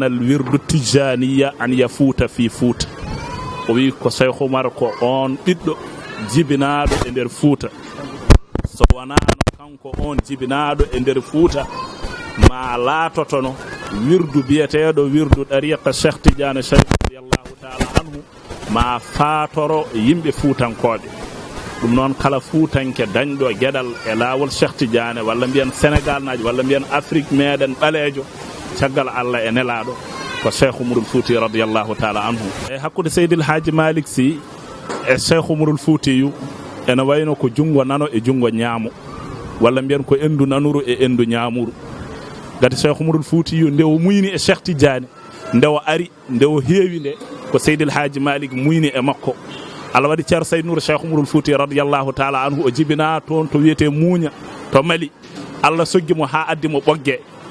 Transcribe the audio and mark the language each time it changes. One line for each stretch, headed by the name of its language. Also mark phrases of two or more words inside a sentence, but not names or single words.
Fula: alwirdu tijaniya an yafuuta fi Fouta o wi ko Cheikh Oumar ko on ɓiɗɗo jibinaɗo e nder Fouta so wonano kanko on jibinaɗo e nder Fouta ma laatotono wirdu biyeteɗo wirdu ɗariqa Cheikh Tidiane Sharif
Arabic: radiyallahu taala
Fula: anhu ma faatoro yimɓe fuutankoɓe ɗum noon kala fuutanke dañɗo gueɗal e laawol Cheikh Tidiane walla mbiyen Sénégal naji walla mbiyen Afrique meɗen ɓaleejo caggal Allah e nelaɗo ko Cheikh Oumarul Fouti
Arabic: radiyallahu taala anhu
Fula: e hakkude Seydil Hadji Malick Sy e Cheikh Oumarul Foutiyu ene wayno ko jungo nano e jungo ñaamo walla mbiyen ko endu nanuru e endu ñamuru gati Cheikh Oumarul Foutiyu nde o muyni e Cheikh Tidiane nde o ari nde o heewi nde ko Seydil Hadji Malick muyni e makko Allah waɗi ceerno Seydou Nour Cheikh Oumarul Fouti
Arabic: radiyallahu taala anhu
Fula: o jibina toon to wiyete Muuña to Mali Allah soggi mo ha addi mo ɓogge